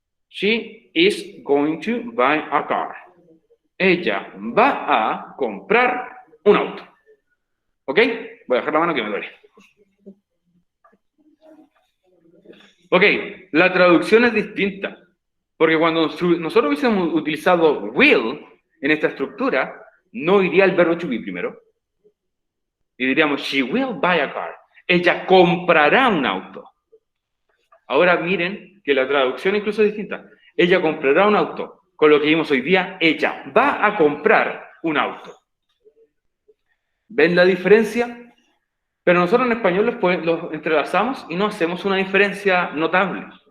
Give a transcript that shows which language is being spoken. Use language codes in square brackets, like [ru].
[en] She is going to buy a car. [es] Ella va a comprar un auto. ¿Ok? Voy a dejar la mano que me duele. Ok, la traducción es distinta. Porque cuando nosotros hubiésemos utilizado will en esta estructura, no iría el verbo to be primero. [en] Y diríamos, she will buy a car. [es] Ella comprará un auto. Ahora miren que la traducción incluso es distinta. Ella comprará un auto. Con lo que vimos hoy día, ella va a comprar un auto. ¿Ven la diferencia? Pero nosotros en español los entrelazamos y no hacemos una diferencia notable.